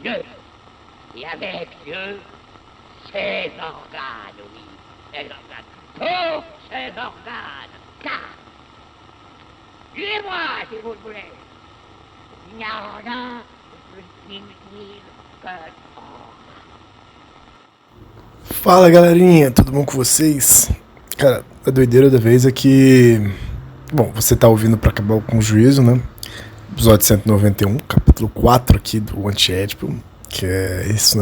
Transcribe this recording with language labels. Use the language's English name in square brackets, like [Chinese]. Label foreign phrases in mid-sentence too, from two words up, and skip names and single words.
[French] Dieu, et avec Dieu, ses organes, oui, ses organes, tous ses organes, car, suivez-moi si vous le voulez, il n'y a rien de plus inutile que [Portuguese] Fala galerinha, tudo bom com vocês? Cara, a doideira da vez é que, bom, você tá ouvindo pra acabar com o juízo, né? Episódio 191, capítulo 4 aqui do Antiédipo, que é isso, né?